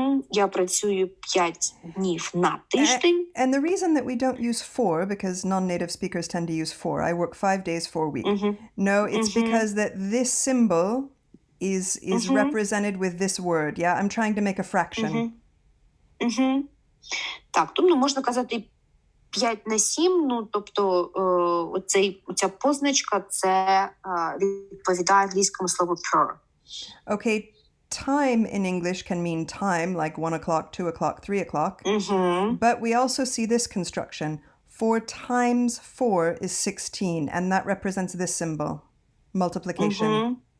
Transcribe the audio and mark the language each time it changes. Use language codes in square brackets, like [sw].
[uk] Я працюю 5 днів на тиждень. [en] And the reason that we don't use 4, because non-native speakers tend to use 4, I work 5 days for a week. No, it's because that this symbol is represented with this word. Yeah, I'm trying to make a fraction. [uk] Так, тому можна казати 5 на 7, ну, тобто оця позначка, це відповідає англійському слову per. [en] Okay, time in English can mean time, like 1 o'clock, 2 o'clock, 3 o'clock. But we also see this construction. 4 times 4 is 16, and that represents this symbol, multiplication.